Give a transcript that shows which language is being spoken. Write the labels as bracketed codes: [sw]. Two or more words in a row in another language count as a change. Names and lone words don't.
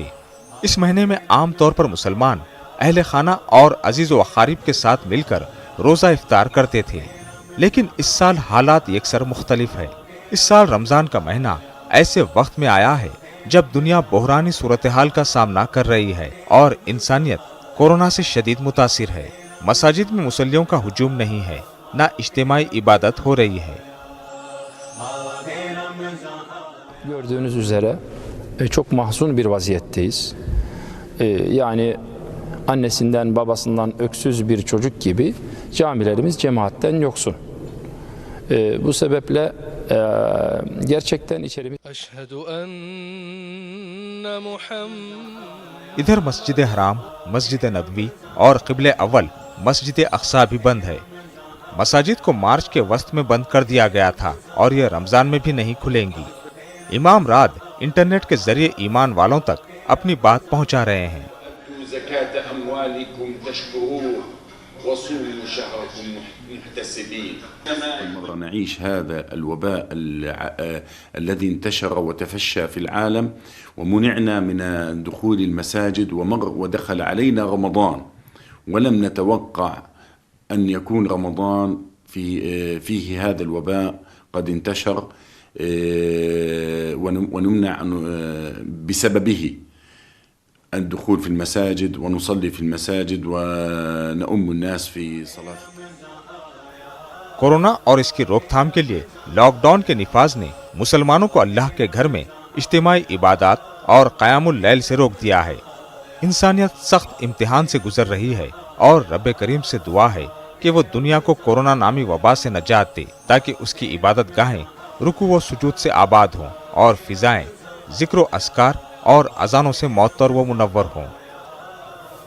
[ur] اس مہینے میں عام طور پر مسلمان اہلِ خانہ اور عزیز و اقارب کے ساتھ مل کر روزہ افطار کرتے تھے، لیکن اس سال حالات یکسر مختلف ہے. اس سال رمضان کا مہینہ ایسے وقت میں آیا ہے جب دنیا بحرانی صورت حال کا سامنا کر رہی ہے اور انسانیت کورونا سے شدید متاثر ہے. مساجد میں مصلیوں کا ہجوم نہیں ہے، نہ اجتماعی عبادت ہو رہی ہے. [tr] Gördüğünüz üzere çok mahzun bir vaziyetteyiz. Yani annesinden babasından öksüz bir çocuk gibi camilerimiz cemaatten yoksun. Bu sebeple gerçekten içerimiz... [ur] ادھر مسجد حرام، مسجد نبوی اور قبلۂ اول مسجد اقصیٰ بھی بند ہے. مساجد کو مارچ کے وسط میں بند کر دیا گیا تھا اور یہ رمضان میں بھی نہیں کھلیں گی. امام راد انٹرنیٹ کے ذریعے ایمان والوں تک اپنی بات پہنچا رہے ہیں. [ar] نعيش هذا الوباء الذي انتشر وتفشى في العالم، ومنعنا من دخول المساجد، ودخل علينا رمضان ولم نتوقع أن يكون رمضان فيه هذا الوباء قد انتشر ونمنع بسببه الدخول في المساجد ونصلي في المساجد ونؤم الناس في صلاة। [ur] کورونا اور اس کی روک تھام کے لیے لاک ڈاؤن کے نفاذ نے مسلمانوں کو اللہ کے گھر میں اجتماعی عبادت اور قیام اللیل سے روک دیا ہے. انسانیت سخت امتحان سے گزر رہی ہے اور ربِ کریم سے دعا ہے کہ وہ دنیا کو کورونا نامی وبا سے نجات دے، تاکہ اس کی عبادت گاہیں رکوع و سجود سے آباد ہوں اور فضائیں ذکر اذکار اور اذانوں سے معطر و منور ہوں.